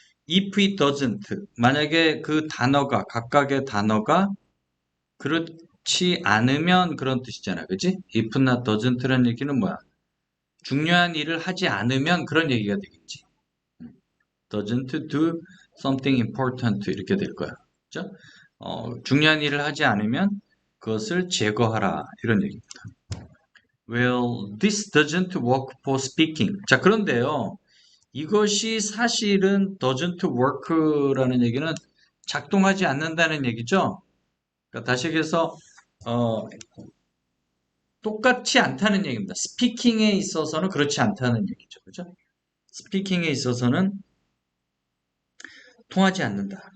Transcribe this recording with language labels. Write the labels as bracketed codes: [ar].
[en] If it doesn't, [ko] 만약에 그 단어가, 각각의 단어가 그렇지 않으면 그런 뜻이잖아. 그치? [en] If not doesn't [ko] 라는 얘기는 뭐야? 중요한 일을 하지 않으면 그런 얘기가 되겠지. [en] doesn't do something important [ko] 이렇게 될 거야. 그죠? 중요한 일을 하지 않으면 그것을 제거하라 이런 얘기입니다. [en] Well, this doesn't work for speaking. [ko] 자, 그런데요. 이것이 사실은 [en] doesn't work [ko] 라는 얘기는 작동하지 않는다는 얘기죠. 그러니까 다시 얘기해서 똑같지 않다는 얘기입니다. 스피킹에 있어서는 그렇지 않다는 얘기죠. 그죠? 스피킹에 있어서는 통하지 않는다.